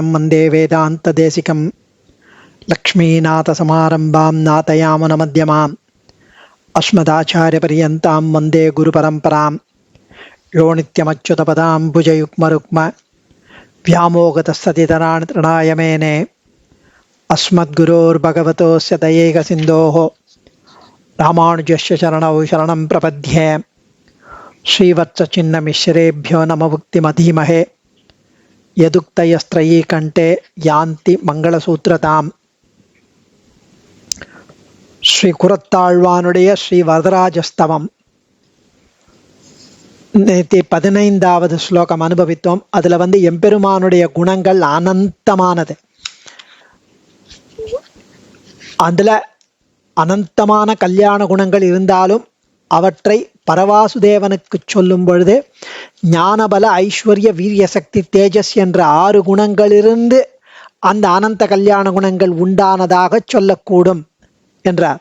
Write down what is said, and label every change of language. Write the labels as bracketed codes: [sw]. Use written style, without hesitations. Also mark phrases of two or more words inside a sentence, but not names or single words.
[sa] वन्दे वेदान्तदेशिकं लक्ष्मीनाथसमारम्भां नाथयामुनमध्यमाम् अस्मदाचार्यपर्यन्तां वन्दे गुरुपरम्परां यो नित्यमच्युतपदाम्बुजयुग्मरुक्म व्यामोगतस्ततितराणि तृणाय मेने अस्मद्गुरोर्भगवतोस्य दयैकसिन्धोः रामानुजस्य चरणौ शरणं प्रपद्ये श्रीवत्सचिन्नमिश्रेभ्यो नममुक्तिमधीमहे यदुक्तयस्त्रयी कण्ठे यान्ति मङ्गलसूत्रताम् [ta] ஸ்ரீ குரத்தாழ்வானுடைய ஸ்ரீ வரதராஜஸ்தவம் நேற்று 15வது ஸ்லோகம் அனுபவித்தோம். அதுல எம்பெருமானுடைய குணங்கள் அனந்தமானது. அதுல அனந்தமான கல்யாண குணங்கள் இருந்தாலும் அவற்றை பரவாசுதேவனுக்கு சொல்லும் பொழுது ஞானபல ஐஸ்வர்ய வீரிய சக்தி தேஜஸ் என்ற 6 குணங்களிலிருந்து அந்த அனந்த கல்யாண குணங்கள் உண்டானதாக சொல்லக்கூடும் என்றார்.